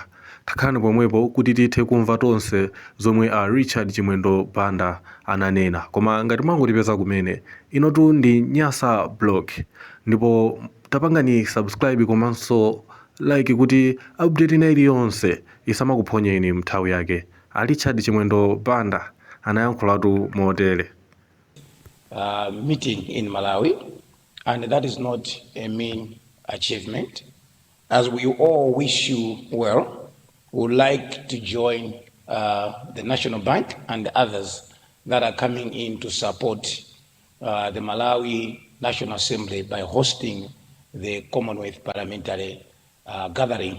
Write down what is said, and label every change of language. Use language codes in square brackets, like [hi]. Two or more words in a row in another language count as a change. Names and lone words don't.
[ny] Takhani pomwepo kuti tithe kumva tonse zomwe a Richard Chimwendo Banda ananena, koma ngati mwangotipeza kumene inotu ndi Nyasa blog, ndipo tapangani subscribe komanso like kuti update ina iliyonse isamakuphonyeni mnthawi yake. A Richard Chimwendo Banda anayankhulatu motere. [en] Meeting in Malawi, and that is not a mean achievement. As we all wish you well, we would like to join the National Bank and others that are coming in to support the Malawi National Assembly by hosting the Commonwealth Parliamentary gathering.